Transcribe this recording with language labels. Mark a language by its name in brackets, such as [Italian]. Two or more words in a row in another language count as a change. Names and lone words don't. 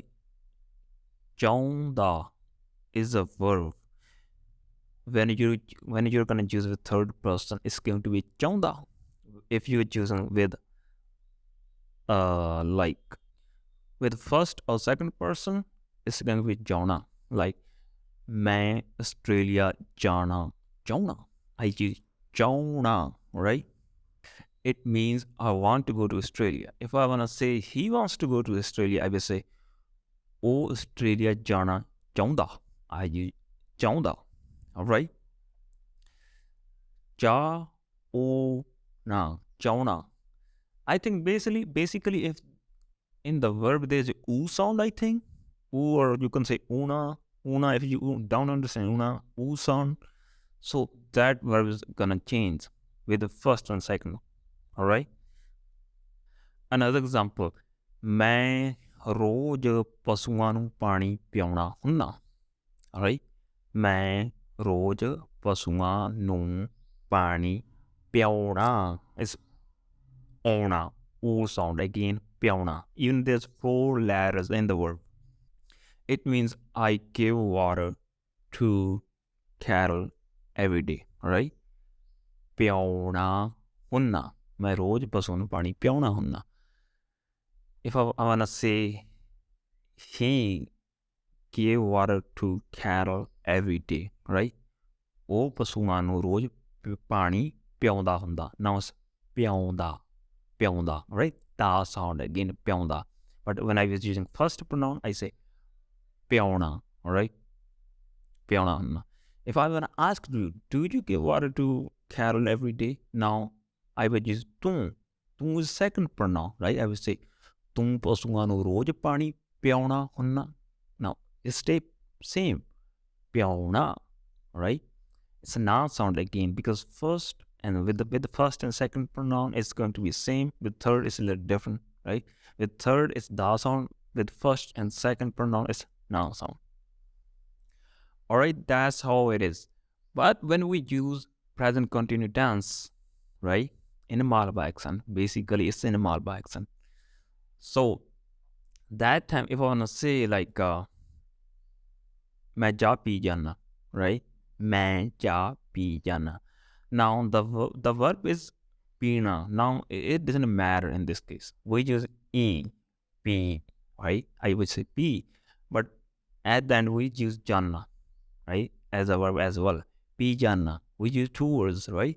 [English] Chaunda is a verb. When you're gonna use with third person, it's going to be chaunda. If you're choosing with like with first or second person, it's going to be jauna. [Punjabi] Like मैं Australia जाना चाहूँगा. [English] I use जाना, right? It means I want to go to Australia. If I want to say he wants to go to Australia, I will say [Punjabi] ਉਹ Australia ਜਾਣਾ ਚਾਹੁੰਦਾ. [English] I use ਚਾਹੁੰਦਾ. All right? [Punjabi] ਚਾਹੁਣਾ, ਚਾਹੁਣਾ. [English] I think basically if in the verb there's a oo sound, I think. Oo, or you can say una if you don't understand una, oo sound. So that verb is gonna change with the first and second. All right? Another example. [Punjabi] ਮੈਂ ਰੋਜ਼ ਪਸ਼ੂਆਂ ਨੂੰ ਪਾਣੀ ਪਿਆਉਣਾ ਹੁੰਦਾ. [English] All right? [Punjabi] ਮੈਂ ਰੋਜ਼ ਪਸ਼ੂਆਂ ਨੂੰ ਪਾਣੀ ਪਿਆਉਣਾ. [English] It's ਆਉਣਾ. O sound again, piauna. Even there's 4 letters in the verb. It means I give water to cattle every day. [Punjabi] Alright? ਪਿਆਉਣਾ ਹੁੰਨਾ. ਮੈਂ ਰੋਜ਼ ਪਸ਼ੂਆਂ ਨੂੰ ਪਾਣੀ ਪਿਆਉਣਾ ਹੁੰਦਾ. [English] If I want to say he give water to cattle every day, right? [Punjabi] ਉਹ ਪਸ਼ੂਆਂ ਨੂੰ ਰੋਜ਼ ਪਾਣੀ ਪਿਆਉਂਦਾ ਹੁੰਦਾ. [English] Now it's ਪਿਆਉਂਦਾ. Pyonda, right? Da sound again, pyonda. But when I was using first pronoun, I say pyona, all right? Pyona. If I want to ask you, do you give water to cattle every day? Now I would use tu. Tu is second pronoun, right? I would say [Punjabi] tu ਪਸ਼ੂਆਂ ਨੂੰ ਰੋਜ਼ ਪਾਣੀ ਪਿਆਉਣਾ ਹੁੰਦਾ. [English] Now it stay same, pyona, right? It's a noun sound again because first and with the first and second pronoun it's going to be same. With third it's a little different, right? With third it's da sound. With first and second pronoun it's noun sound. All right, that's how it is. But when we use present continuous tense, right, in a Malabar accent, basically it's in a Malabar accent. So that time if I want to say like [Punjabi] ਮੈਂ ਜਾ ਪੀ ਜਾਨਾ, [English] right? [Punjabi] ਮੈਂ ਜਾ ਪੀ ਜਾਨਾ. [English] Now the verb is pina. Now it doesn't matter in this case. We use e, p, right? I would say p, but at the end we use janna, right, as a verb as well. [Punjabi] ਪੀ ਜਾਨਾ. [English] We use 2 words, right?